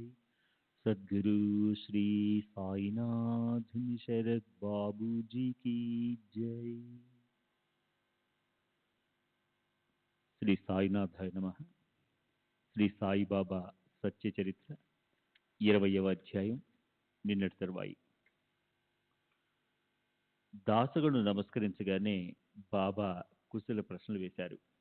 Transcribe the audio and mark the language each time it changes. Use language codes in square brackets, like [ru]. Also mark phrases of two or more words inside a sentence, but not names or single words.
[hi] सद्गुरु श्री साईनाथ शरद बाबू जी की जय। [te] శ్రీ సాయినాథాయ నమః. శ్రీ సాయిబాబా సత్య చరిత్ర 20వ అధ్యాయం. నిన్నటి తరువాయి. దాసగను నమస్కరించగానే బాబా కుశల ప్రశ్నలు వేశారు.